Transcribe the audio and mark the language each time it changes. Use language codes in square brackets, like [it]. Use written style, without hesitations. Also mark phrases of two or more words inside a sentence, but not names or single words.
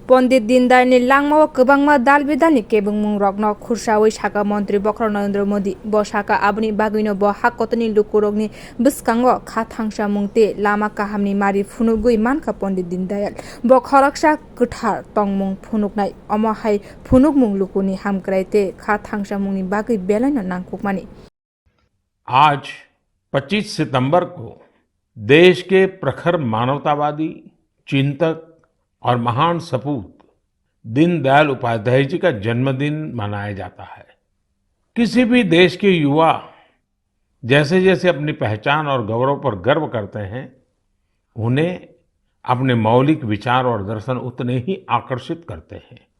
[trp] Pondit Dindayalni langmao kwbangma dal bidalni kebungmung rokno khursaoui saka mantri Bokra Narendra Modi bo saka aboni bagwino bo hakotoni lukurokni bwskango kha thangsamung te lama kahamni mari phunukgui mankha Pondit Dindayal bo khoroksa kwthar tongmung phunuknai omo hai phunukmung lukuni hamkrai te kha thangsamungni bagui belaino nangkukmani। [hi] आज 25 सितंबर को देश के प्रखर मानवतावादी चिंतक और महान सपूत दीनदयाल उपाध्याय जी का जन्मदिन मनाया जाता है। किसी भी देश के युवा जैसे जैसे अपनी पहचान और गौरव पर गर्व करते हैं, उन्हें अपने मौलिक विचार और दर्शन उतने ही आकर्षित करते हैं।